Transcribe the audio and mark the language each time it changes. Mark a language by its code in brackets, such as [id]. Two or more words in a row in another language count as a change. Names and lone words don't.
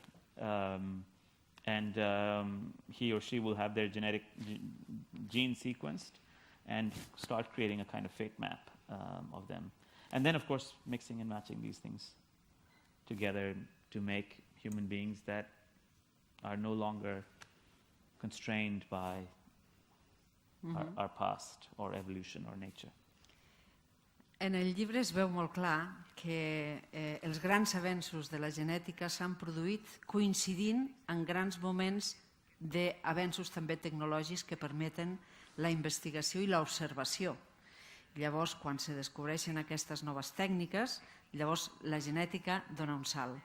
[en] And he or she will have their genetic gene sequenced and start creating a kind of fate map of them. And then, of course, mixing and matching these things together to make human beings that are no longer constrained by our past or evolution or nature. [ca] En el llibre es veu molt clar que els grans avenços de la genètica s'han produït coincidint en grans moments d'avenços també tecnològics que permeten la investigació i l'observació. Llavors, quan se descobreixen aquestes noves tècniques, llavors la genètica dona un salt.